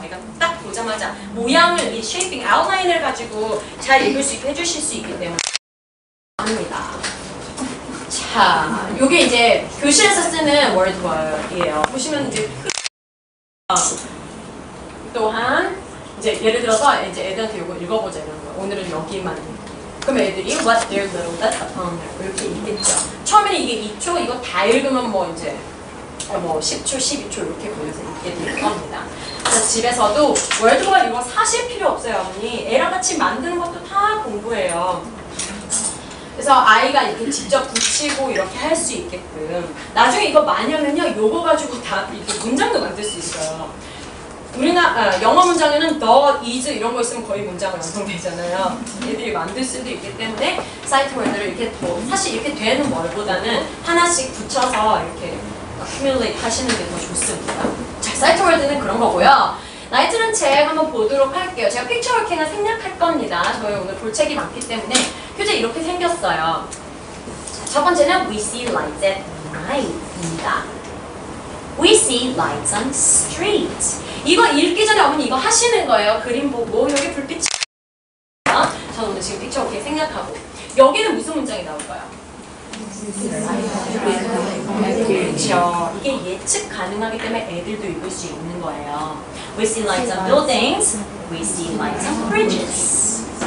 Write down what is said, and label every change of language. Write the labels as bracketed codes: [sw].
[ko] 내가 딱 보자마자 모양을 이 쉐이핑 아웃라인을 가지고 잘 읽을 수 있게 해주실 수 있기 때문에 합니다. 자, 요게 이제 교실에서 쓰는 월드워드예요. 보시면 이제 또한 이제 예를 들어서 이제 애들한테 요거 읽어보자 이런 거. 오늘은 여기만. 그럼 애들이 [en] what their little that upon [ko] 이렇게 읽겠죠. 처음에는 이게 2초 이거 다 읽으면 뭐 이제 뭐 10초, 12초 이렇게 걸려서 읽게 될 겁니다. 그래서 집에서도 월드워드 이거 사실 필요 없어요, 어머니. 애랑 같이 만드는 것도 다 공부예요. 그래서 아이가 이렇게 직접 붙이고 이렇게 할 수 있게끔. 나중에 이거 많이 하면요, 요거 가지고 다 이렇게 문장도 만들 수 있어요. 영어 문장에는 the, is 이런 거 있으면 거의 문장이 완성되잖아요. 얘들이 만들 수도 있기 때문에 사이트 월드를 이렇게 사실 이렇게 되는 월보다는 하나씩 붙여서 이렇게 accumulate 하시는 게 더 좋습니다. 자, 사이트 월드는 그런 거고요. 나이트는 책 한번 보도록 할게요. 제가 픽처 워킹을 생략할 겁니다. 저희 오늘 볼 책이 많기 때문에 교재 이렇게 생겼어요. [en] 자, 첫 번째는 We see lights at night입니다. We see lights on street. [ko] 이거 읽기 전에 어머니 이거 하시는 거예요. 그림 보고 여기 불빛이 저는 오늘 지금 픽처 워킹 생략하고 여기는 무슨 문장이 나올까요? 그렇죠. 이게 예측 가능하기 때문에 애들도 읽을 수 있는 거예요. [en] We see lights on buildings. We see lights on bridges.